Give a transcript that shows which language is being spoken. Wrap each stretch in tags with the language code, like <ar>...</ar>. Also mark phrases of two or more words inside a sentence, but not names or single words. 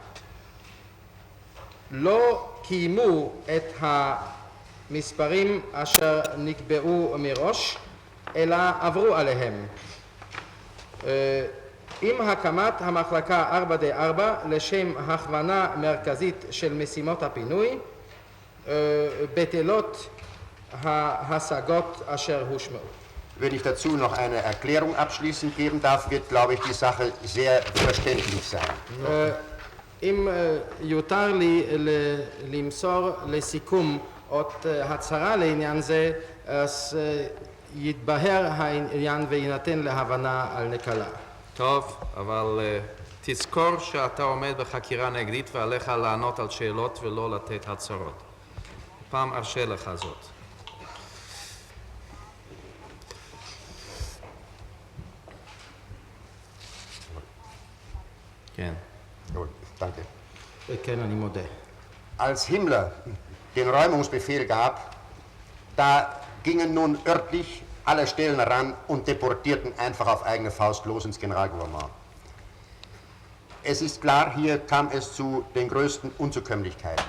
<he>לא קיימו את המספרים אשר נקבעו מראש, אלא עברו עליהם. עם הקמת המחלקה 4D4 לשם הכוונה מרכזית של משימות הפינוי, בטלות ההשגות אשר הושמעו.</he> <de>Wenn ich dazu noch eine Erklärung abschließend geben darf, wird, glaube ich, die Sache sehr verständlich sein.</de> <he>אם יותר לי למסור לסיכום עוד הצהרה לעניין זה, אז יתבהר העניין ויינתן להבנה על נקלה. טוב, אבל תזכור שאתה עומד בחקירה נגדית ועליך לענות על שאלות ולא לתת הצהרות. פעם ארשה לך זאת. כן.</he> <de>Gut, danke.</de> <he>כן, אני מודה.</he> <de>Als Himmler den Räumungsbefehl gab, da gingen nun örtlich alle Stellen ran und deportierten einfach auf eigene Faust los ins Generalgouvernement. Es ist klar, hier kam es zu den größten Unzukömmlichkeiten.</de>